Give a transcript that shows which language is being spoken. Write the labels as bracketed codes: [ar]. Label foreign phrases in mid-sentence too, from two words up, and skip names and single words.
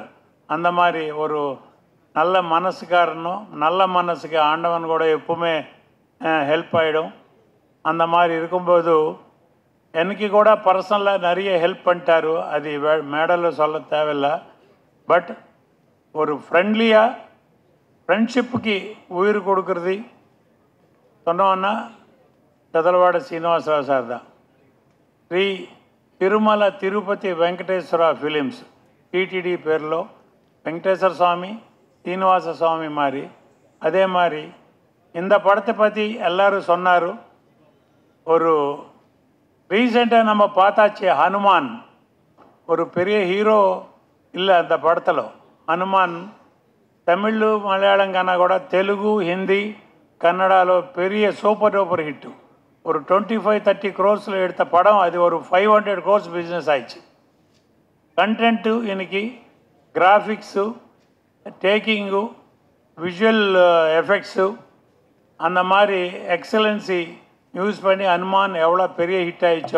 [ta] அந்த மாதிரி ஒரு நல்ல மனசுக்காரனும் நல்ல மனசுக்கு ஆண்டவன் கூட எப்பவுமே ஹெல்ப் ஆகிடும். அந்த மாதிரி இருக்கும்போது எனக்கு கூட பர்சனலாக நிறைய ஹெல்ப் பண்ணிட்டாரு. அது மேடலில் சொல்ல தேவையில்லை. பட் ஒரு ஃப்ரெண்ட்லியாக ஃப்ரெண்ட்ஷிப்புக்கு உயிர் கொடுக்குறது சொன்னோன்னா చదలవాడ శ్రీనివాసరావు సార్ దా. [te] శ్రీ తిరుమల తిరుపతి వెంకటేశ్వర ఫిలిమ్స్ టీటీడీ పేరులో [ta] வெங்கடேஸ்வர சுவாமி சீனிவாச சுவாமி மாதிரி. அதே மாதிரி இந்த படத்தை பற்றி எல்லோரும் சொன்னார். ஒரு ரீசெண்டாக நம்ம பார்த்தாச்சு ஹனுமான், ஒரு பெரிய ஹீரோ இல்லை அந்த படத்தில். [te] హనుమాన్ తమిళ్ మలయాళం కన్నా కూడా తెలుగు హిందీ కన్నడలో பெரிய [en] super duper hit. [ta] ஒரு 25-30 crores எடுத்த படம் அது ஒரு 500 crores பிஸ்னஸ் ஆயிடுச்சு. கண்டென்ட்டு இன்னைக்கு கிராஃபிக்ஸு, டேக்கிங்கு, [en] visual effects [ta] அந்த மாதிரி [en] excellency use [ta] பண்ணி ஹனுமான் எவ்வளோ பெரிய ஹிட் ஆயிடுச்சோ.